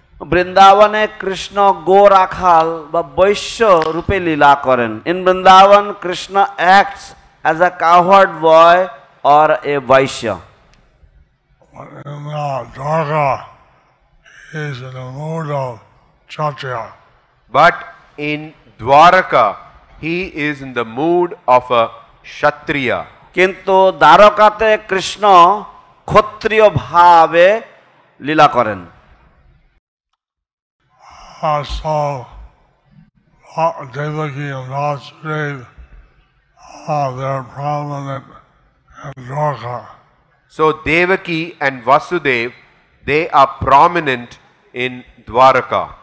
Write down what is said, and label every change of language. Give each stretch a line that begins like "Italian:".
Bangla: বৃন্দাবনে কৃষ্ণ গো রাখাল বা বৈশ্য রূপে লীলা করেন।
English: In Vrindavan Krishna acts as a cowherd boy or a vaishya. In Dwarka, he is in the mood of Kshatriya. But in Dwaraka, he is in the mood of a Kshatriya.
Bangla: কিন্তু দ্বারকাতে কৃষ্ণ ক্ষত্রিয় ভাবে লীলা করেন।
English: So Devaki and Vasudeva, they're prominent in Dwarka. So Devaki and Vasudev, they are prominent in Dwaraka.